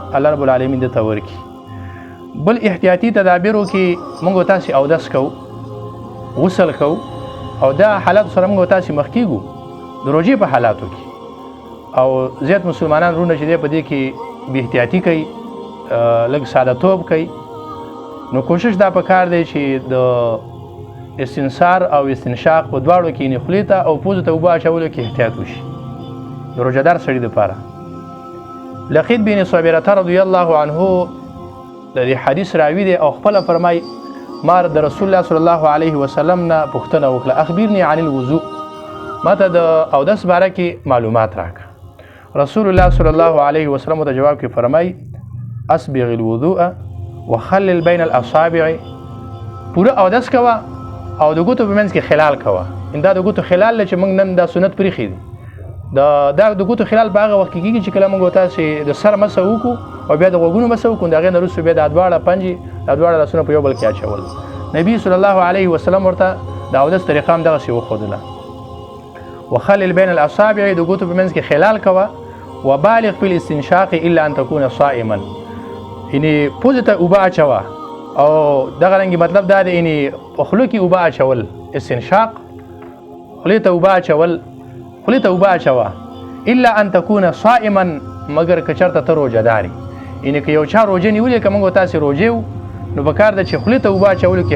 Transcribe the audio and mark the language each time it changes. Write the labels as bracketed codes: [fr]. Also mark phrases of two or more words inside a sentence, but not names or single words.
[ar] الله رب العالمین [ps] دې ته ورکړي بل احتیاطي تدابیرو کې موږ تاسې اودس کوو غسل کوو او دا حالاتو سره موږ تاسې مخ کېږو د روژې په حالاتو کې او زیات مسلمانان وروڼه چې دی په دې کې بې احتیاطي کوي لږ سادهتوب کوي نو کوشش دا پکار دی چې د استنصار او استنشاق په دواړو کې یعنې خولې ته او پوزو ته اوبه اچولو کې احتیاط وشي د روژهدار سړي دپاره لقید بن صابرة [ar] رضی الله عنه [ps] د دې حدیث راوي دی او خپله فرمایي ما د رسول الله [ar] صلی الله علیه وسلم [ps] نه پوښتنه وکړه [ar] اخبرني عن الوضوء [ps] ما ته د اودس باره کې معلومات راکړه رسول الله [ar] صلی الله علیه وسلم [ps] ته جواب کې فرمایي [ar] اسبغ الوضوء وخلل بین الاصابع [ps] پوره اودس کوه او د ګوتو په منځ کې خلال کوه دا د ګوتو خلال چې موږ نن دا سنت پرېښي دي دا د ګوتو خلال په هغه وخت کې کېږي چې کله موږ تاسې د سر مسه وکړو او بیا د غوږونو مسه وکړو د هغې نه وروسته بیا دا دواړه پنجې دا دواړه لاسونه په یو بل کې اچول نبي [ar] صلی الله علیه وسلم [ps] ورته د اودس طریقه هم دغسې وښودله [ar] وخلل بین الاصابع [ps] د ګوتو په منځ کې خلال کوه [ar] وبالغ فی الاستنشاق الا ان تکون صائما [ps] یعنې پوزې ته اوبه اچوه او دغه رنګې مطلب دا دی یعنې په خولو کې اوبه اچول استنشاق خولې ته اوبه اچول خولې ته اوبه اچوه [ar] الا ان تکون صائما [ps] مګر که چېرته ته روژهدار یې یعنې که یو چا روژه نیولې که موږ تاسې روژې وو نو پکار ده چې خولې ته اوبه اچولو کې